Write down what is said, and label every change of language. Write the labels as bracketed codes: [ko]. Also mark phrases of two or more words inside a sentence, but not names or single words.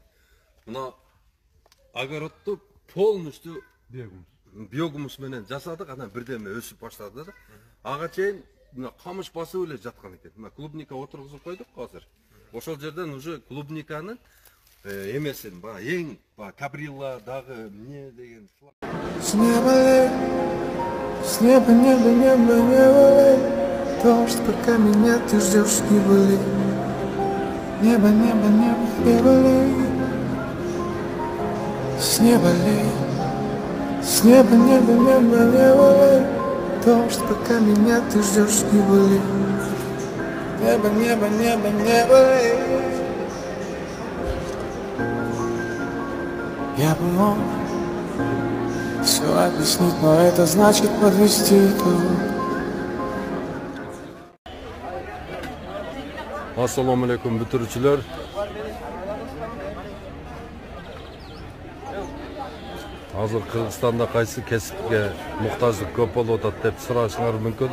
[ky] Мына огородду полностью биогумус менен жасадык, анан бирдеме өсүп баштады да. Ага чейин мына камыш басып эле жаткан экен. Мына клубника отургузуп койдук азыр. Ошол жерден уже клубниканын эмесин, эң каприлла дагы эмне деген [ru] С неба, небо, небо, небо, дождь, пока меня ты ждешь, не болей. Небо, небо, небо, небо, с неба лей. С неба, небо, небо, небо, дождь, пока меня ты ждешь, не болей. Небо, небо, небо, небо, я бы мог все объяснить, но это значит подвести итог. [ar] السلام عليكم [ky] бүтүрүүчүлөр. Азыр Кыргызстанда кайсы кесипке муктаждык көп болуп атат деп сурашыңар мүмкүн.